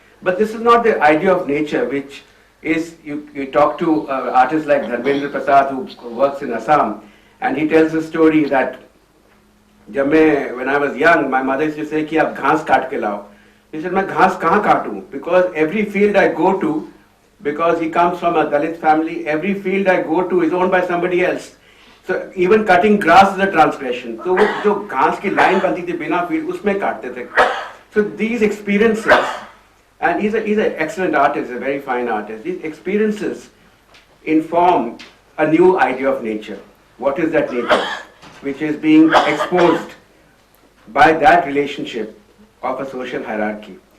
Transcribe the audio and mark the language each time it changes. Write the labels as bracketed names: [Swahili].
[English] But this is not the idea of nature, which is, you talk to artists like Dharmendra Prasad, who works in Assam, and he tells a story that when I was young, my mother used to say, [Hindi] ki aap ghas kaat ke lao. [English] He said, [Hindi] "Main ghas kahan kaatu?" [English] Because every field I go to, because he comes from a Dalit family, every field I go to is owned by somebody else. So even cutting grass is a transgression. So [Hindi] जो घास की line बनती थी बिना field, उसमें काटते थे. [English] So these experiences, and he's an excellent artist, a very fine artist. These experiences inform a new idea of nature. What is that nature? Which is being exposed by that relationship of a social hierarchy.